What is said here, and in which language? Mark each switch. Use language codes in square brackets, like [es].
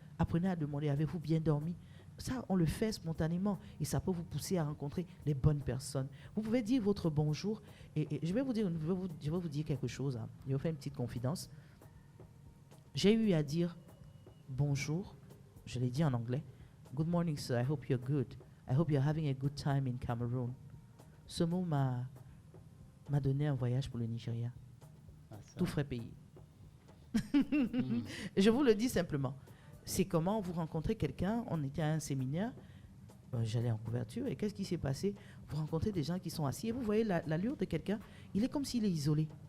[fr] Apprenez à demander, avez-vous bien dormi. Ça, on le fait spontanément et ça peut vous pousser à rencontrer les bonnes personnes. Vous pouvez dire votre bonjour et je vais vous dire quelque chose. Hein. Je vais vous faire une petite confidence. J'ai eu à dire bonjour, je l'ai dit en anglais. [en] Good morning, sir. I hope you're good. I hope you're having a good time in Cameroon. [fr] Ce mot m'a donné un voyage pour le Nigeria. Tout frais payé. Je vous le dis simplement. C'est comment vous rencontrez quelqu'un. On était à un séminaire. J'allais en couverture. Et qu'est-ce qui s'est passé? Vous rencontrez des gens qui sont assis. Et vous voyez l'allure de quelqu'un. Il est comme s'il est isolé.